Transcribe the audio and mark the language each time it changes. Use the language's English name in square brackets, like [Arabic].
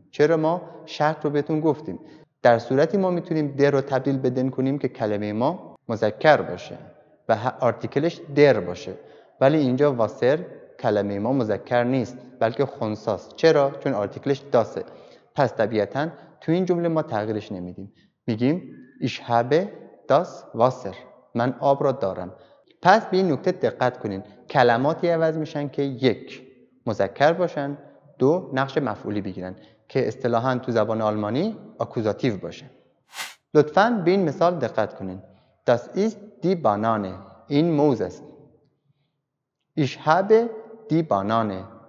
[Persian] چرا؟ ما شرط رو بهتون گفتیم. در صورتی ما میتونیم در رو تبدیل به دن کنیم که کلمه ما مذکر باشه و آرتیکلش در باشه. ولی اینجا واسر کلمه ما مذکر نیست بلکه خنثاست. چرا؟ چون آرتیکلش داسه. پس طبیعتاً تو این جمله ما تغییرش نمیدیم. میگیم [German] Ich habe das Wasser. [Persian] من آب را دارم. پس به این نکته دقت کنین. کلماتی عوض میشن که یک مذکر باشن، دو نقش مفعولی بگیرن که اصطلاحاً تو زبان آلمانی آکوزاتیو باشه. لطفاً به این مثال دقت کنین. [German] Das ist die Banane. [Persian] این موز است. [German] Ich habe die Banane.